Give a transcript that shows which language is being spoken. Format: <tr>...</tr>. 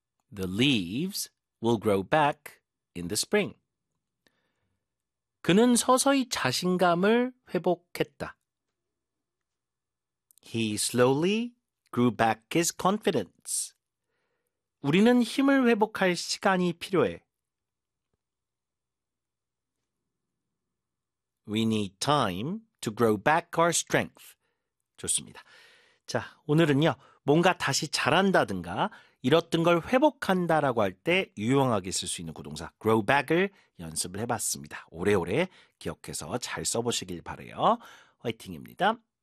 <en>The leaves will grow back in the spring.</en> <ko>그는 서서히 자신감을 회복했다.</ko> <en>He slowly grew back his confidence.</en> <ko>우리는 힘을 회복할 시간이 필요해.</ko> <en>We need time to grow back our strength.</en> <ko>좋습니다. 자, 오늘은요, 뭔가 다시 잘한다든가 잃었던 걸 회복한다라고 할 때 유용하게 쓸 수 있는 구동사 grow back을 연습을 해봤습니다. 오래오래 기억해서 잘 써보시길 바래요. 화이팅입니다.</ko>